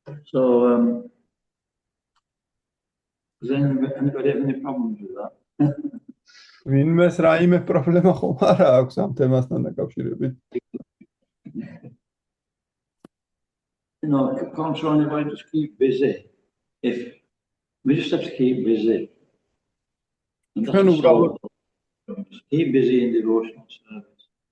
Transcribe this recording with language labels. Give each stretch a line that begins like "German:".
English: So, does anybody have any problems with that?
Georgian: ვინმეს რაიმე პრობლემა ხომ არა აქვს ამ თემასთან დაკავშირებით?
English: Controlling the body, just keep busy. If we just have to keep busy. And that's keep busy in devotional service.